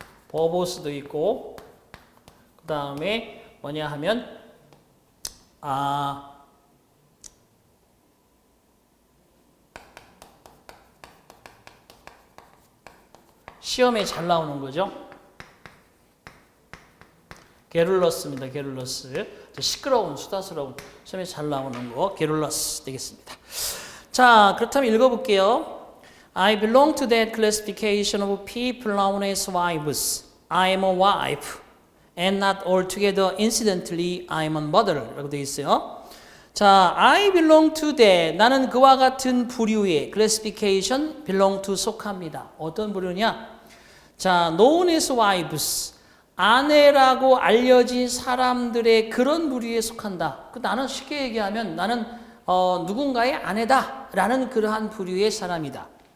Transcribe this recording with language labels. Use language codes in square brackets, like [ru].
[ko] 버보스도 있고, 그 다음에 뭐냐 하면 시험에 잘 나오는 거죠. 게룰러스입니다. 게룰러스. 시끄러운, 수다스러운, 시험에 잘 나오는 거 게룰러스 되겠습니다. 자, 그렇다면 읽어볼게요. [en] I belong to that classification of people known as wives. I am a wife and not altogether incidentally I am a mother [ko] 라고 되어 있어요. [en] 자, I belong to that. [ko] 나는 그와 같은 부류의 classification, belong to 속합니다. 어떤 부류냐? 자, [en] known as wives. [ko] 아내라고 알려진 사람들의 그런 부류에 속한다. 나는 쉽게 얘기하면 나는 누군가의 아내다라는 그러한 부류의 사람이다.